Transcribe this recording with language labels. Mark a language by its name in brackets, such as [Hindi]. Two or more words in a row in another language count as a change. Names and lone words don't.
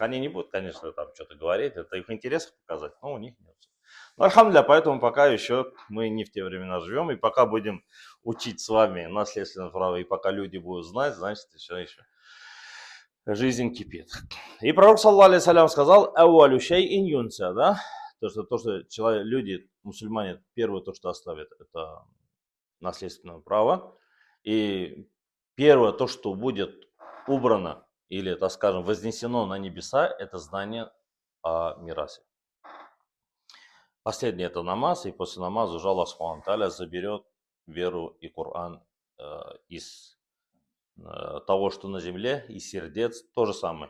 [Russian] Они не будут, конечно, там что-то говорить. Это в их интересах показать, но у них нет. Ну, альхамдулилля, поэтому пока еще мы не в те времена живем. И пока будем учить с вами наследственное право, и пока люди будут знать, значит, еще жизнь кипит. И пророк, [Arabic] صلى الله عليه وسلم, [Russian] сказал: [Arabic] «أول شيء ينسى», [Russian] да? То, что человек, люди, мусульмане, первое то, что оставят, это наследственное право. И первое то, что будет убрано или, так скажем, вознесено на небеса, это знание о мирасе. Последний это намаз, и после намаза уже Аллах [Arabic] سبحانه وتعالى [Russian] заберет веру и Коран из того, что на земле, из сердец, то же самое.